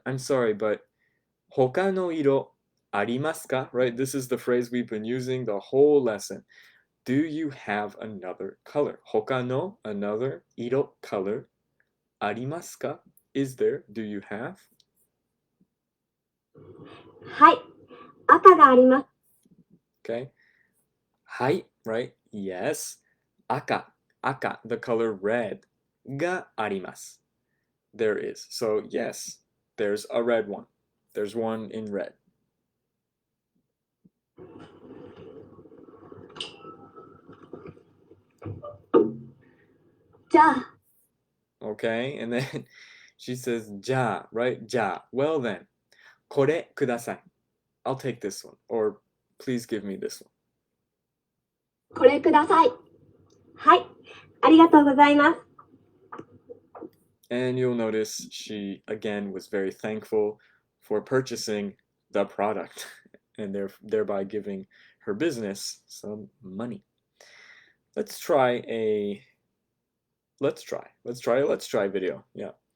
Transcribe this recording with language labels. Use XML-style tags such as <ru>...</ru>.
<en>I'm sorry, but</en> <ja>他の色ありますか?</ja> <en>Right? This is the phrase we've been using the whole lesson. Do you have another color?</en> <ja>他の another 色 color ありますか?</ja> <en>Is there? Do you have?</en> <ja>はい、赤があります。</ja> <en>Okay. はい right? Yes. 赤 the color red</en> <ja>があります.</ja> <en>There is. So yes, there's a red one. There's one in red.</en> <ja>じゃあ、</ja> <en>Okay, and then she says じゃあ right? じゃあ well then</en> <ja>これください.</ja> <en>I'll take this one, or please give me this one.</en> <ja>これください。はい、ありがとうございます。</ja> <en>And you'll notice she again was very thankful for purchasing the product and thereby giving her business some money. Let's try a let's try video. Yeah.</en>